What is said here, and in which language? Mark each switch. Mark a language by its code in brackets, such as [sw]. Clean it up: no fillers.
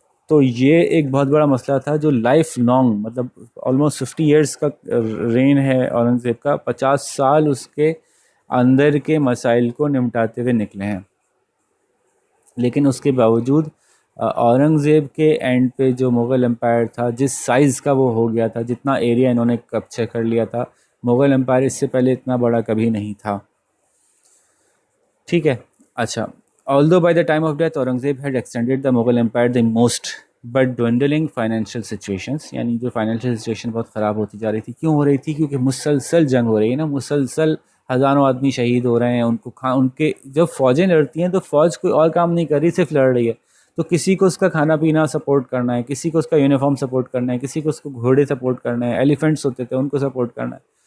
[ur] تو یہ ایک بہت بڑا مسئلہ تھا جو لائف لانگ، مطلب آلموسٹ 50 ایئرس کا رین ہے اورنگزیب کا، 50 سال اس کے اندر کے مسائل کو نمٹاتے ہوئے نکلے ہیں. لیکن اس کے باوجود اورنگزیب کے اینڈ پہ جو مغل امپائر تھا، جس سائز کا وہ ہو گیا تھا، جتنا ایریا انہوں نے کیپچر کر لیا تھا، مغل امپائر اس سے پہلے اتنا بڑا کبھی نہیں تھا. ٹھیک ہے. [en] اچھا، although by the time of death Aurangzeb had extended the Mughal empire the most, but dwindling financial situations، [ur] یعنی جو فائنینشیل سچویشن بہت خراب ہوتی جا رہی تھی. کیوں ہو رہی تھی؟ کیونکہ مسلسل جنگ ہو رہی ہے نا، مسلسل ہزاروں آدمی شہید ہو رہے ہیں. ان کو ان کے جب فوجیں لڑتی ہیں تو فوج کوئی اور کام نہیں کر رہی، صرف لڑ رہی ہے. تو کسی کو اس کا کھانا پینا سپورٹ کرنا ہے, کسی کو اس کا یونیفارم سپورٹ کرنا ہے, کسی کو اس کو گھوڑے سپورٹ کرنا ہے, ایلیفنٹس ہوتے تھے ان کو سپورٹ کرنا ہے.